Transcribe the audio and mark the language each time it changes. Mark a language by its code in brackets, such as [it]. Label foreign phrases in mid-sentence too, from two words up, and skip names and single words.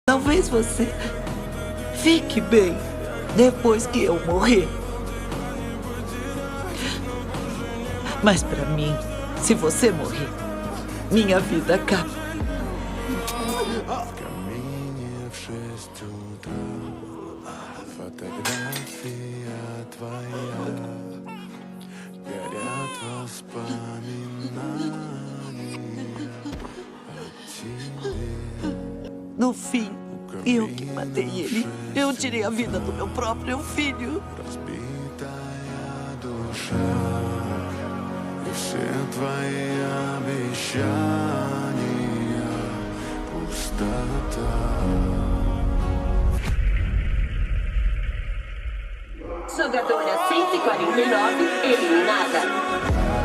[pt] Talvez você fique bem depois que eu morrer. Mas pra mim, se você morrer, minha vida acaba. [ru] Камине в 6 утра фотография твоя, горят воспоминания о тебе. [pt] No fim, eu que matei ele. Eu tirei a vida do meu próprio filho. [ru] Разбитая душа и все твои обещания пустота. [pt] Jogadora 149 eliminada.